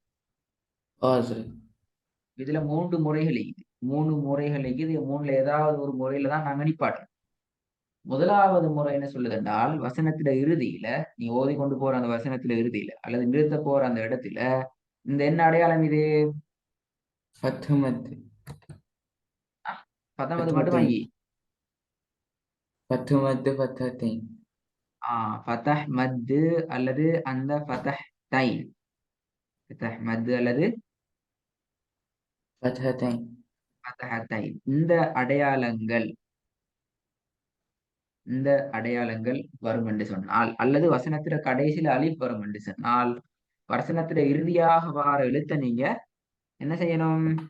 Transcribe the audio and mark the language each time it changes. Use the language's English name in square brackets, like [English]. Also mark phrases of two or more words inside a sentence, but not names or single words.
[Tamil] சரி இதுல 3 முறைகள் இருக்குது. 3 முறைகள் இருக்குது. இது 3ல ஏதாவது ஒரு முறையில தான் நாங்க நிப்பாட்டணும். முதலாவது முறை என்ன சொல்லுது என்றால், வசனத்துல இறுதியில நீ ஓதிக்கொண்டு போற அந்த வசனத்துல இறுதியில அல்லது நிறுத்த போற அந்த இடத்துல இந்த என்ன அடையாளம் இது? [Arabic] فتح مد [Tamil] 19 மட்டும் [Arabic] فتحتين [Tamil] வாங்கி [Arabic] فتح مد فتحتين فتح مد [Tamil] அல்லது அந்த [Arabic] فتحتين. فتح مد [Tamil] அல்லது [Arabic] فتحتين فتحتين. [Tamil] இந்த அடையாளங்கள் வரும் என்று சொன்னால், அல்லது வசனத்துல கடைசியில அலிஃப் வரும் என்று சொன்னால், வசனத்துல இறுதியாக வார எழுத்த நீங்க என்ன செய்யணும்?